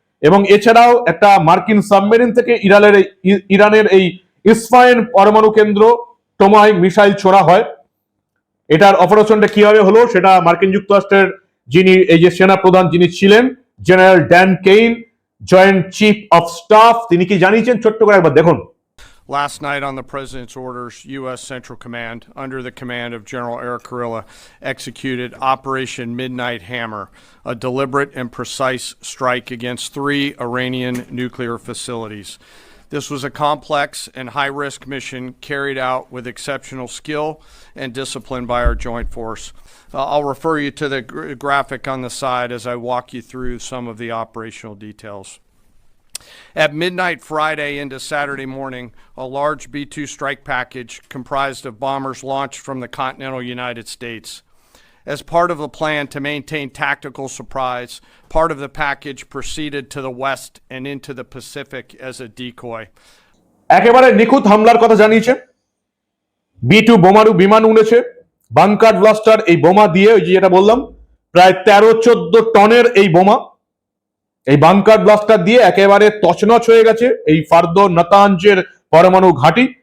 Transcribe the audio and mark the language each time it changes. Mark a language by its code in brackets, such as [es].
[bn] এবং এছাড়াও একটা মার্কিন সাবমেরিন থেকে ইরানের এই ইস্পাহান পরমাণু কেন্দ্র টোমাহিক মিসাইল ছোড়া হয়। এটার অপারেশনটা কিভাবে হলো সেটা মার্কিন যুক্তরাষ্ট্রের যিনি এই যে সেনা প্রধান যিনি ছিলেন, general Dan Kane, joint chief of staff, তিনি কি জানিয়েছেন ছোট্ট করে একবার দেখুন। [en] Last night, on the President's orders, U.S. Central Command, under the command of General Eric Kurilla, executed Operation Midnight Hammer, a deliberate and precise strike against 3 Iranian nuclear facilities. This was a complex and high-risk mission carried out with exceptional skill and discipline by our joint force. I'll refer you to the graphic on the side as I walk you through some of the operational details. At midnight Friday into Saturday morning, a large B-2 strike package comprised of bombers launched from the continental United States. As part of the plan to maintain tactical surprise, part of the package proceeded to the west and into the Pacific as a decoy. [bn] একেবারে নিখুঁত হামলার কথা জানিয়েছে। B-2 বোমারু বিমান উড়েছে, bunker blaster এই বোমা দিয়ে, ওই যে যেটা বললাম, প্রায় 13-14 টনের এই বোমা, এই বাংকার ব্লাস্টার দিয়ে একেবারে তছনছ হয়ে গেছে এই ফার্দো নাতাঞ্জের পরমাণু ঘাঁটি।